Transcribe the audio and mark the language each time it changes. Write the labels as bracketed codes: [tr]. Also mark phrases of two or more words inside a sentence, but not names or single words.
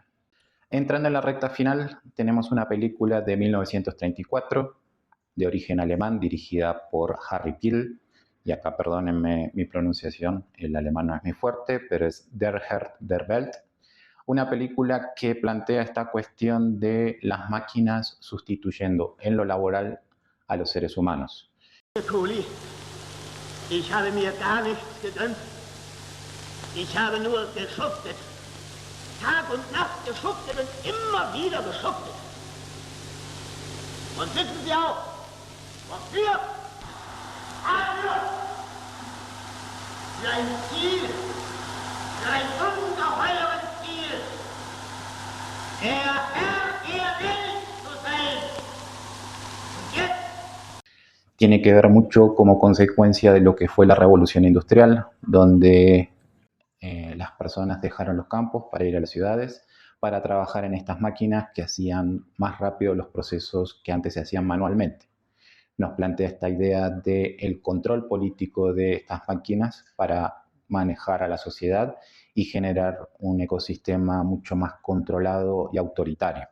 [es] Entrando en la recta final, tenemos una película de 1934, de origen alemán, dirigida por Harry Piel, y acá perdónenme mi pronunciación, el alemán no es muy fuerte, pero es Der Herr der Welt, una película que plantea esta cuestión de las máquinas sustituyendo en lo laboral a los seres humanos. [de] Ich habe mir gar nichts gegönnt. Ich habe nur geschuftet. Tag und Nacht geschuftet und immer wieder geschuftet. Und wissen Sie auch, wofür? Für ein Ziel. Für ein ungeheures Ziel. Der Herr will zu sein. Und jetzt [es] tiene que ver mucho como consecuencia de lo que fue la revolución industrial, donde las personas dejaron los campos para ir a las ciudades, para trabajar en estas máquinas que hacían más rápido los procesos que antes se hacían manualmente. Nos plantea esta idea del control político de estas máquinas para manejar a la sociedad y generar un ecosistema mucho más controlado y autoritario.